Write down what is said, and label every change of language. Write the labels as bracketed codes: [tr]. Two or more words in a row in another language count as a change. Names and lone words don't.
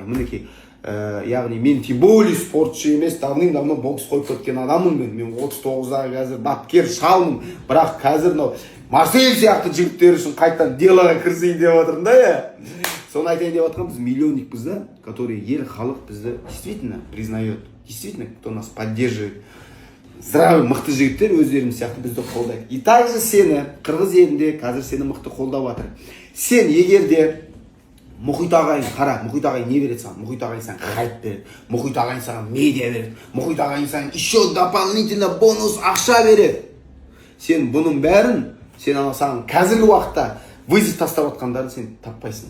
[kk] Мінекей, яғни мен [ru] тем более [kk] спортшы емес, давным-давно бокс қойып кеткен адаммын мен 39-дағы қазір бапкер шалмын, бірақ қазір Марсель сияқты жігіттер үшін қайтадан делоға кірсейін деп отырмын да. Соны айтайын деп отырған, біз миллионникпіз да, который ел халық бізді [ru] действительно признает, действительно кто нас поддерживает. Здравый, [kk] мықты жігіттер өздерінің сияқты бізді қолдайды. И также сені, Қырғыз елінде қазір сені мықты қолдап жатыр. Сен егерде Мұхит ағайын қара, Мұхит ағайын не береді саған? Мұхит ағайын саған хайп береді, Мұхит ағайын саған медиа береді, Мұхит ағайын саған [ru] еще дополнительно [kk] бонус ақша береді. Сен бұның бәрін, сен саған қазіргі уақытта вызов тастап отқандарын сен таппайсың.